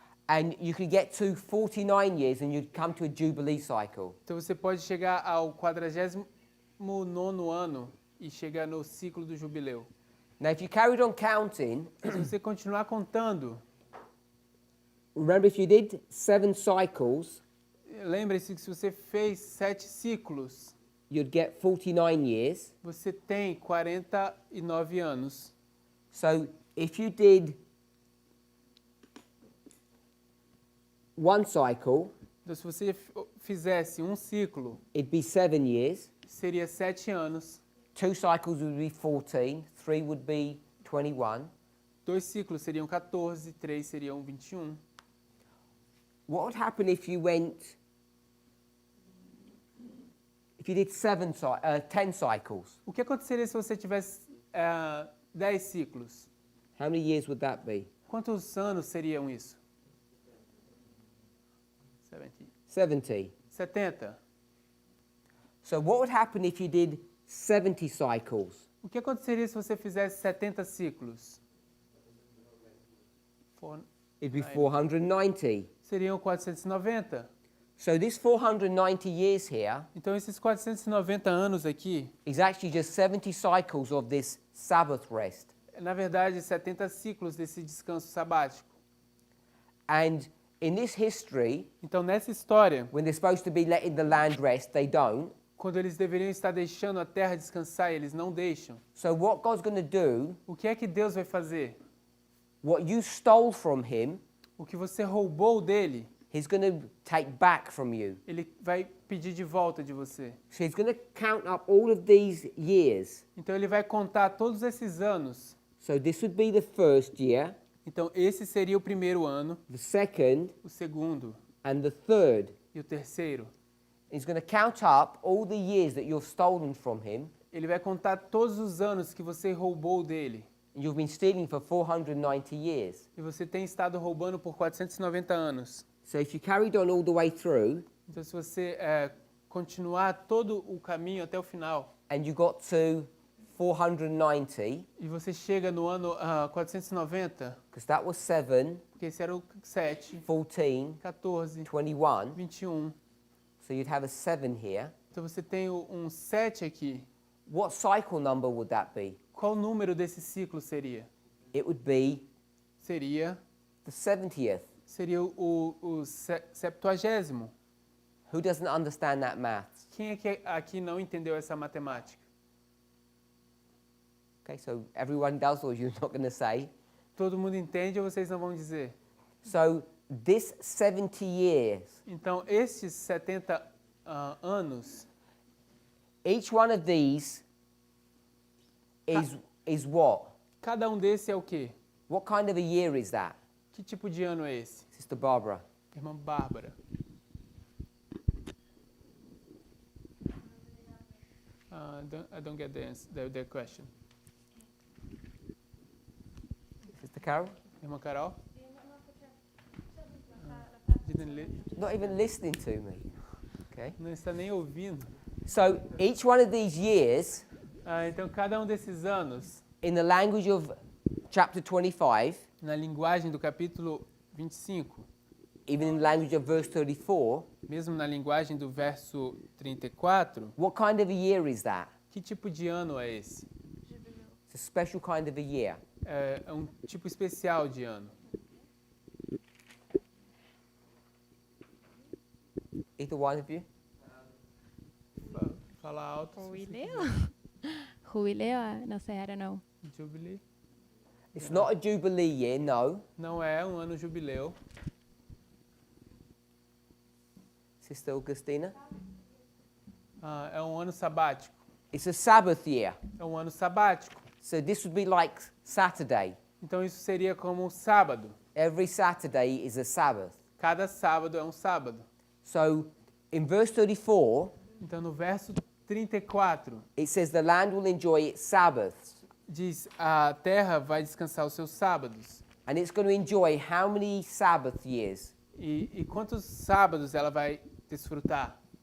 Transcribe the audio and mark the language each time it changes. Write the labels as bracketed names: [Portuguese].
[English] And you could get to 49 years and you'd come to a Jubilee cycle. [Portuguese] Então você pode chegar ao 49º ano e chegar no ciclo do jubileu. [English] Now, if you carried on counting, [Portuguese] Se você continuar contando, [English] remember if you did 7 cycles, [Portuguese] lembre-se que se você fez 7 ciclos, [English] you'd get 49 years. [Portuguese] você tem 49 anos. [English] So if you did 1 cycle, [Portuguese] Então, se você fizesse um ciclo, [English] it'd be 7 years. [Portuguese] seria 7 anos. [English] 2 cycles would be 14. 3 would be 21. [Portuguese] 2 ciclos seriam 14, 3 seriam 21. [English] What would happen if you did 10 cycles? [Portuguese] O que aconteceria se você tivesse 10 ciclos? [English] How many years would that be? [Portuguese] Quantos anos seriam isso? [English] 70. [Portuguese] 70. [English] 70. So what would happen if you did 70 cycles? [Portuguese] O que aconteceria se você fizesse 70 ciclos? [English] It'd be 490. [Portuguese] Seriam 490. [English] So this 490 years here [Portuguese] Então, esses 490 anos aqui, [English] is actually just 70 cycles of this Sabbath rest. [Portuguese] na verdade, 70 ciclos desse descanso sabático. [English] And in this history, [Portuguese] Então, nessa história, [English] when they're supposed to be letting the land rest, they don't. [Portuguese] quando eles deveriam estar deixando a terra descansar, eles não deixam. [English] So what God's going to do, [Portuguese] O que é que Deus vai fazer? [English] what you stole from him, [Portuguese] O que você roubou dele, [English] he's going to take back from you. [Portuguese] ele vai pedir de volta de você. [English] So he's going to count up all of these years. [Portuguese] Então, ele vai contar todos esses anos. [English] So this would be the first year, [Portuguese] Então, esse seria o primeiro ano, [English] the second, [Portuguese] o segundo [English] and the third. [Portuguese] e o terceiro. [English] He's going to count up all the years that you've stolen from him, [Portuguese] Ele vai contar todos os anos que você roubou dele. [English] and you've been stealing for 490 years. [Portuguese] E você tem estado roubando por 490 anos. [English] So if you carried on all the way through, [Portuguese] Então, se você continuar todo o caminho até o final, [English] and you got to 490, [Portuguese] e você chega no ano 490, [English] because that was 7, [Portuguese] porque esse era o 7, [English] 14, [Portuguese] 14, [English] 21, [Portuguese] 21. [English] so you'd have a 7 here. [Portuguese] Então, você tem um 7 aqui. [English] What cycle number would that be? [Portuguese] Qual número desse ciclo seria? [English] It would be [Portuguese] Seria [English] the 70th. [Portuguese] o 70º. [English] Who doesn't understand that maths? [Portuguese] Quem é que aqui não entendeu essa matemática? [English] Okay, so everyone does, or you're not going to say. [Portuguese] Todo mundo entende ou vocês não vão dizer? [English] So this 70 years, [Portuguese] Então, estes 70 anos, [English] each one of these is what? [Portuguese] cada um desse é o quê? [English] What kind of a year is that? [Portuguese] Que tipo de ano é esse? [English] Sister Barbara. [Portuguese] Irmã Bárbara. [English] I don't get the question. Sister Carol? [Portuguese] Irmã Carol? [English] Not even listening to me. Okay. [Portuguese] Não está nem ouvindo. [English] So each one of these years, [Portuguese] Então, cada um desses anos, [English] in the language of chapter 25, [Portuguese] na linguagem do capítulo 25, [English] even in the language of verse 34, [Portuguese] mesmo na linguagem do verso 34, [English] what kind of a year is that? [Portuguese] que tipo de ano é esse? [English] It's a special kind of a year. [Portuguese] É um tipo especial de ano. [English] Either one of you? [Portuguese] Fala alto. [Spanish] Jubileo? Jubileo? No sé, [English] I don't know. Jubilee. It's not a jubilee year, no. [Portuguese] Não é um ano jubileu. [English] Sister Augustina? [Portuguese] É um ano sabático. [English] It's a Sabbath year. [Portuguese] É um ano sabático. [English] So this would be like Saturday. [Portuguese] Então isso seria como um sábado. [English] Every Saturday is a Sabbath. [Portuguese] Cada sábado é um sábado. [English] So in verse 34, [Portuguese] Então no verso 34 [English] it says the land will enjoy its Sabbaths. [Portuguese] diz: a terra vai descansar os seus sábados. [English] And it's going to enjoy how many Sabbath years? [Portuguese] E quantos sábados ela vai desfrutar?